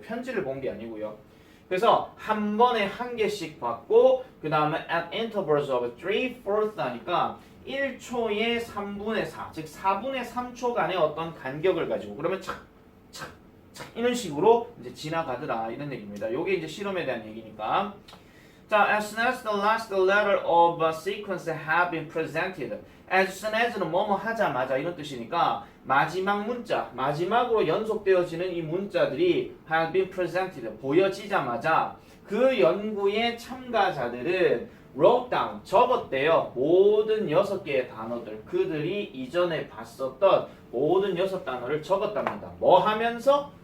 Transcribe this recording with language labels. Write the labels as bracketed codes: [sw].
[ko] 편지를 본 게 아니고요. 그래서 한 번에 한 개씩 받고 그 다음에 [en] at intervals of 3/4 [ko] 하니까 1초에 3분의 4, 즉 4분의 3초간의 어떤 간격을 가지고 그러면 착착착 이런 식으로 이제 지나가더라 이런 얘기입니다. 요게 이제 실험에 대한 얘기니까. [en] 자, as soon as the last letter of a sequence have been presented. [ko] as soon as는 뭐뭐 하자마자 이런 뜻이니까 마지막 문자, 마지막으로 연속되어지는 이 문자들이 [en] have been presented, [ko] 보여지자마자 그 연구의 참가자들은 [en] wrote down, [ko] 적었대요. 모든 6개의 단어들, 그들이 이전에 봤었던 모든 6단어를 적었답니다. 뭐 하면서?